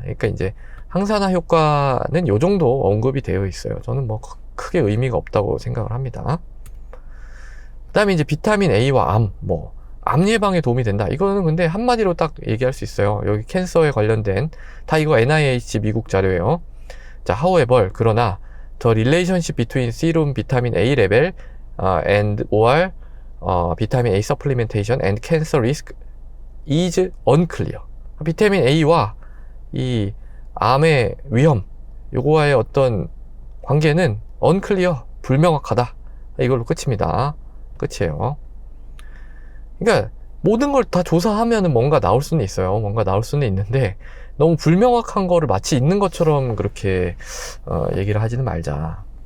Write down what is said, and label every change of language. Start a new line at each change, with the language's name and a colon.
Korean: 그러니까 이제 항산화 효과는 요 정도 언급이 되어 있어요. 저는 크게 의미가 없다고 생각을 합니다. 그 다음에 이제 비타민 A와 암 예방에 도움이 된다. 이거는 근데 한마디로 딱 얘기할 수 있어요. 여기 캔서에 관련된, 다 이거 NIH 미국 자료예요. 자,
English: however,
Korean: 그러나
English: the relationship between serum vitamin A level and or vitamin A supplementation and cancer risk is unclear.
Korean: 비타민 A와 이 암의 위험, 요거와의 어떤 관계는 unclear, 불명확하다. 이걸로 끝입니다. 끝이에요. 그러니까 모든 걸 다 조사하면은 뭔가 나올 수는 있어요. 뭔가 나올 수는 있는데, 너무 불명확한 거를 마치 있는 것처럼 그렇게 얘기를 하지는 말자.